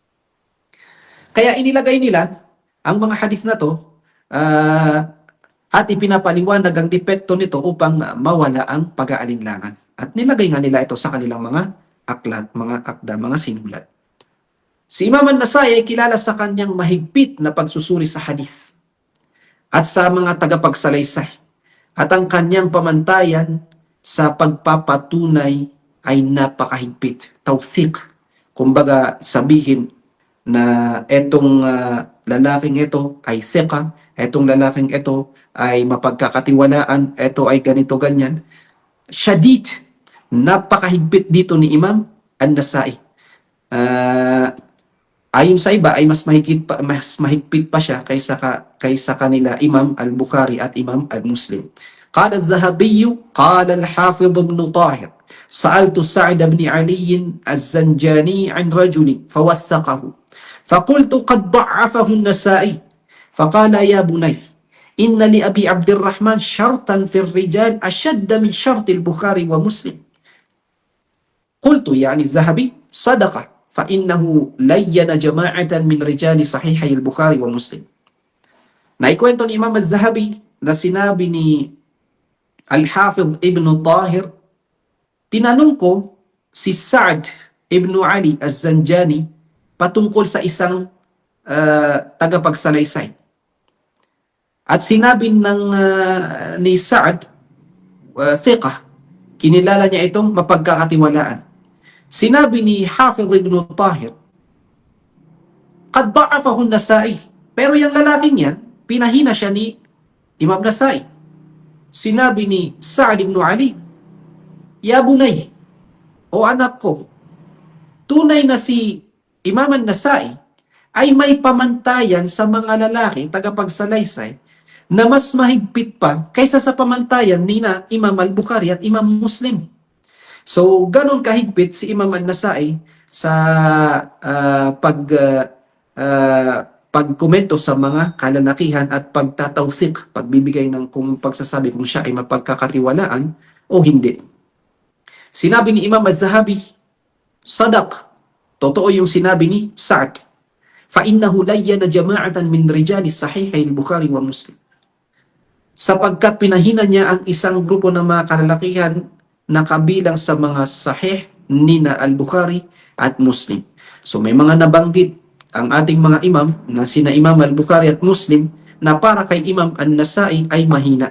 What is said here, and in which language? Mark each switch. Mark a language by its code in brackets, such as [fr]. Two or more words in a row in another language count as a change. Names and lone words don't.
[tl] Kaya inilagay nila ang mga hadith na to at ipinapaliwanag ang depekto nito upang mawala ang pag-aalinlangan. At nilagay nga nila ito sa kanilang mga aklat, mga akda, mga sinulat. Si Imam an-Nasai ay kilala sa kanyang mahigpit na pagsusuri sa hadith at sa mga tagapagsalaysay. At ang kanyang pamantayan sa pagpapatunay ay napakahigpit. Tawthiq. Kumbaga sabihin na etong lalaking ito ay thiqa, etong lalaking ito ay mapagkakatiwalaan, ito ay ganito ganyan. Shadid. Napakahigpit dito ni Imam an-Nasai. Ayon sa iba ay mas mahigpit pa siya kaysa kanila Imam al-Bukhari at Imam al-Muslim. [ar] قال الذهبي قال الحافظ ابن طاهر, سألت سعد بن علي الزنجاني عن رجل فوثقه. فقلت قد ضعفه النسائي فقال يا بني إن لأبي عبد الرحمن شرطا في الرجال أشد من شرط البخاري ومسلم. قلت يعني الذهبي صدقه فإنه لين جماعة من رجال صحيحي البخاري ومسلم. [tl] Naikwento ni Imam al-Zahabi na sinabi ni Al-Hafidh Ibn Tahir, tinanong ko si Sa'd Ibn Ali az-Zanjani patungkol sa isang tagapagsalaysay. At sinabi ni Sa'd, thiqah, kinilala niya itong mapagkakatiwalaan. Sinabi ni Hafidh Ibn Tahir, [ar] قد ضعفه النسائي. [tl] Pero yung lalaking yan, pinahina siya ni Imam Nasa'i. Sinabi ni Sa'd ibn Ali, [ar] يا بني, [tl] o anak ko, tunay na si Imam an-Nasa'i ay may pamantayan sa mga lalaki, tagapagsalaysay, na mas mahigpit pa kaysa sa pamantayan ni na Imam al-Bukhari at Imam Muslim. So, ganun kahigpit si Imam an-Nasa'i sa pagkomento sa mga kalalakihan at pagtatawsik, pagbibigay ng pagsasabi kung siya ay mapagkakatiwalaan o hindi. Sinabi ni Imam az-Zahabi, sadaq, totoo yung sinabi ni Sa'd, [ar] فَإِنَّهُ لَيَّنَ جَمَاعَةً مِنْ رِجَالِ الصَّحِيحِ الْبُخَارِ وَمُسْلِمِ. [tl] sapagkat pinahina niya ang isang grupo ng mga kalalakihan na kabilang sa mga sahih nina Al-Bukhari at Muslim. So may mga nabanggit ang ating mga imam na sina Imam Al-Bukhari at Muslim na para kay Imam An-Nasai ay mahina.